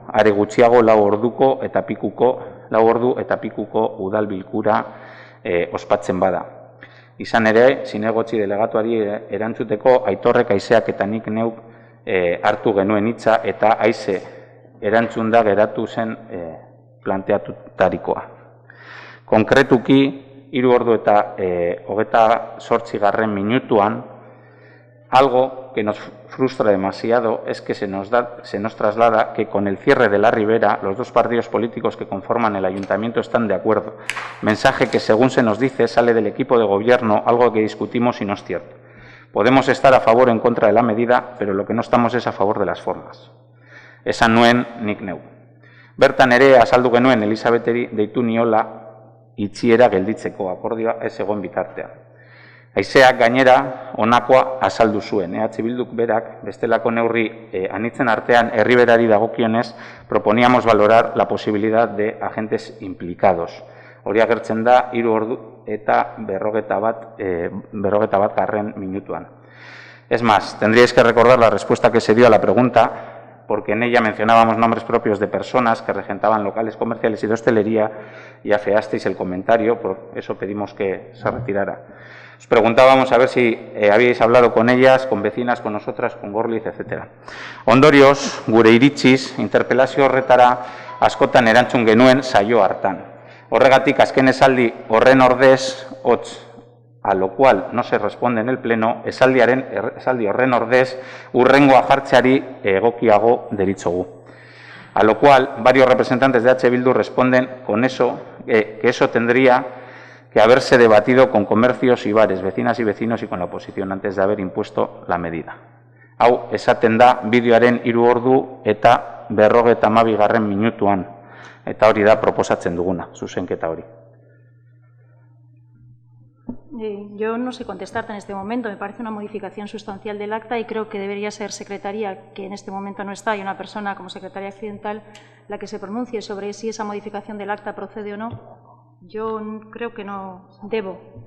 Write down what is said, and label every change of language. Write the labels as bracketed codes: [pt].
[eu] Are gutxiago 4 ordu eta pikuko udal bilkura ospatzen bada. Izan ere, zinegotzi delegatuari erantzuteko Aitorrek, Aizeak eta nik neuk hartu genuen hitza eta Aize erantzun da geratu zen planteatutarikoa. Konkretuki, 3 ordu eta 28. [es] minutuan, algo que nos frustra demasiado es que se nos traslada que con el cierre de la Ribera los dos partidos políticos que conforman el ayuntamiento están de acuerdo. Mensaje que, según se nos dice, sale del equipo de gobierno, algo que discutimos y no es cierto. Podemos estar a favor o en contra de la medida, pero lo que no estamos es a favor de las formas. [eu] Esan nuen nik neu. Bertan ere azaldu genuen Elisabeteri deitu niola itxiera gelditzeko, akordioa ez egon bitartean. Aizeak gainera honakoa azaldu zuen. EH Bilduk berak bestelako neurri anitzen artean Erriberari dagokionez [es] proponíamos valorar la posibilidad de agentes implicados. [eu] Hori agertzen da 3 ordu eta 41. minutuan. [es] Es más, tendríais que recordar la respuesta que se dio a la pregunta, porque en ella mencionábamos nombres propios de personas que regentaban locales comerciales y de hostelería y afeasteis el comentario, por eso pedimos que se retirara. Os preguntábamos a ver si habíais hablado con ellas, con vecinas, con nosotras, con Gorliz, etc. [eu] Ondorioz, gure iritziz, interpelazio horretara askotan erantzun genuen saio hartan. Horregatik, azken esaldi horren ordez, hotz, [es] a lo cual no se responde en el Pleno, [eu] esaldi horren ordez hurrengoa jartzeari egokiago deritzogu. [es] A lo cual, varios representantes de H. Bildu responden con eso, que eso tendría que haberse debatido con comercios y bares, vecinas y vecinos y con la oposición antes de haber impuesto la medida. [eu] Hau, esaten da bideoaren 3 ordu eta 52. minutuan, eta hori da proposatzen duguna, zuzenketa hori. [es] Yo no sé contestarte en este momento, me parece una modificación sustancial del acta y creo que debería ser Secretaría, que en este momento no está, y una persona como Secretaria Accidental la que se pronuncie sobre si esa modificación del acta procede o no. Yo creo que no debo.